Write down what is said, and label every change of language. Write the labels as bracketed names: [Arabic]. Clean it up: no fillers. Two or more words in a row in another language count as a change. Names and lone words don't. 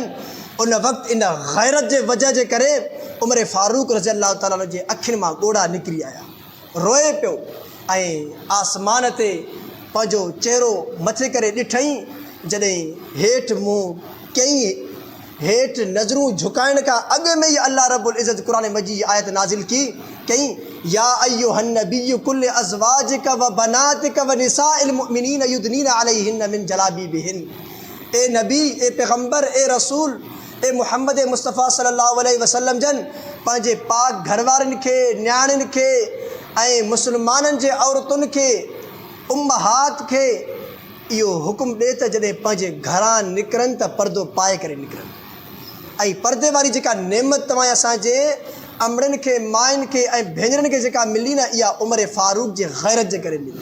[Sindhi] उन वक़्तु इन गैरत जे वजह जे करे उमर फारूक [Arabic] رضي الله تعالى [Sindhi] जे अखियुनि मां ॻोढ़ा निकिरी आया, रोए पियो ऐं आसमान ते पंहिंजो चहिरो मथे करे ॾिठईं। जॾहिं हेठि मुंहुं कयईं, हेठि नज़रूं झुकाइण खां अॻु में ई अल्लाह [Arabic] رب العزة [Sindhi] क़ुरान मजीद आयत नाज़िल कयईं, [Arabic] يا أيها النبي قل لأزواجك وبناتك ونساء المؤمنين يدنين عليهن من جلابيبهن. [Sindhi] ए नबी, ए पैगम्बर, ए रसूल, ए मुहम्मद मुस्तफ़ा [Arabic] صلى الله عليه وسلم [Sindhi] जन पंहिंजे पाक घरवारनि खे, न्याणियुनि खे ऐं मुसलमाननि जे औरतुनि खे, उम्महात खे इहो हुकुम ॾिए त जॾहिं पंहिंजे घरां निकिरनि त पर्दो पाए करे निकिरनि। ऐं पर्दे वारी जेका नेमत तव्हां असांजे अमड़नि खे, माइनि खे ऐं भेनरनि खे जेका मिली न, इहा उमर फारूक जे गैरत जे करे मिली।